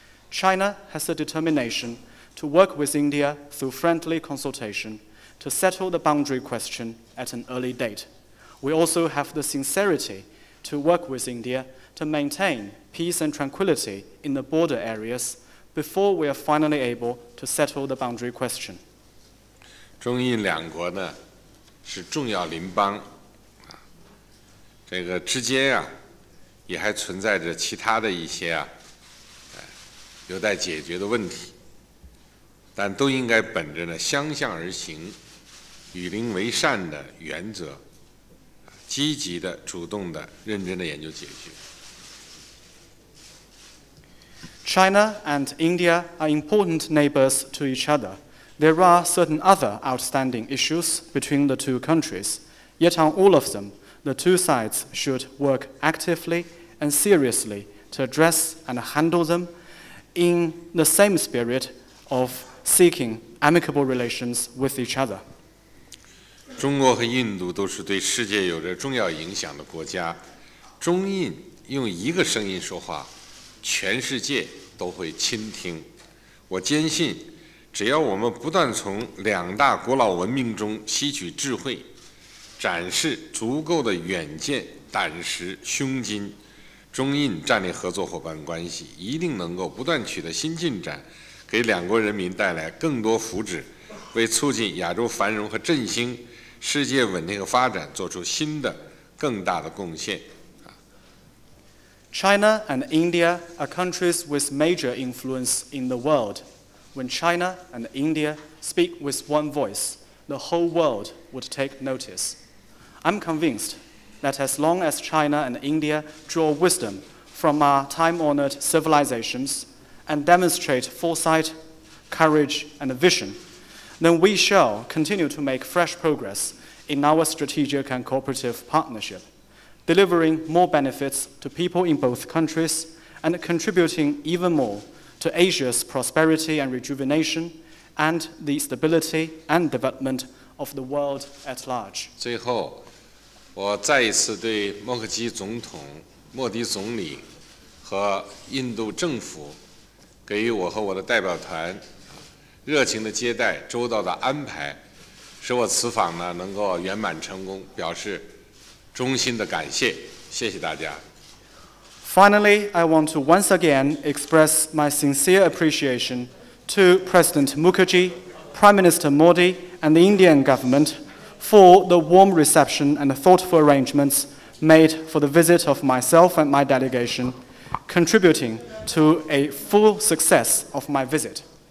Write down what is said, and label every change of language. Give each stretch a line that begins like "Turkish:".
English: China has the determination to work with India through friendly consultation to settle the boundary question at an early date. We also have the sincerity to work with India to maintain peace and tranquility in the border areas before we are finally able to settle the boundary question.
Chinese: 中印两国呢是重要邻邦，这个之间也还存在着其他的一些有待解决的问题，但都应该本着呢相向而行、与邻为善的原则，积极的、主动的、认真的研究解决。
English: China and India are important neighbors to each other. There are certain other outstanding issues between the two countries, yet on all of them, the two sides should work actively and seriously to address and handle them in the same spirit of seeking amicable relations with each other.
Chinese: 中国和印度都是对世界有着重要影响的国家，中印用一个声音说话，全世界都会倾听。我坚信，只要我们不断从两大古老文明中吸取智慧，展示足够的远见、胆识、胸襟，中印战略合作伙伴关系一定能够不断取得新进展，给两国人民带来更多福祉，为促进亚洲繁荣和振兴、世界稳定和发展做出新的、更大的贡献。
English: China and India are countries with major influence in the world. When China and India speak with one voice, the whole world would take notice. I'm convinced that as long as China and India draw wisdom from our time-honored civilizations and demonstrate foresight, courage, and vision, then we shall continue to make fresh progress in our strategic and cooperative partnership, delivering more benefits to people in both countries and contributing even more to Asia's prosperity and rejuvenation and the stability and development of the world at large.
Chinese: 最后，我再一次对默克基总统、莫迪总理和印度政府给予我和我的代表团热情的接待、周到的安排，使我此访呢能够圆满成功，表示衷心的感谢。谢谢大家。
English: Finally, I want to once again express my sincere appreciation to President Mukherjee, Prime Minister Modi, and the Indian government for the warm reception and the thoughtful arrangements made for the visit of myself and my delegation, contributing to a full success of my visit.